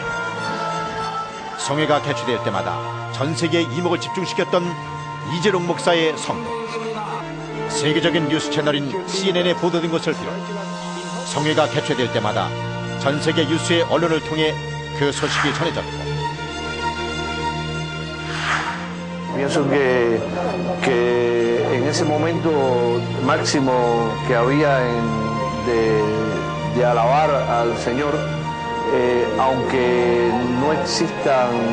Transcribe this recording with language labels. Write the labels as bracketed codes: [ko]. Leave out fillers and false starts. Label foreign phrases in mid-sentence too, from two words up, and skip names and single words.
[ko] 성회가 개최될 때마다 전 세계의 이목을 집중시켰던 이재록 목사의 성도. 세계적인 뉴스 채널인 CNN에 보도된 것을 비롯 성회가 개최될 때마다 전 세계 뉴스의 언론을 통해 그 소식이 전해졌고, [es] Pienso que en ese momento máximo que había de alabar al Señor, aunque no existan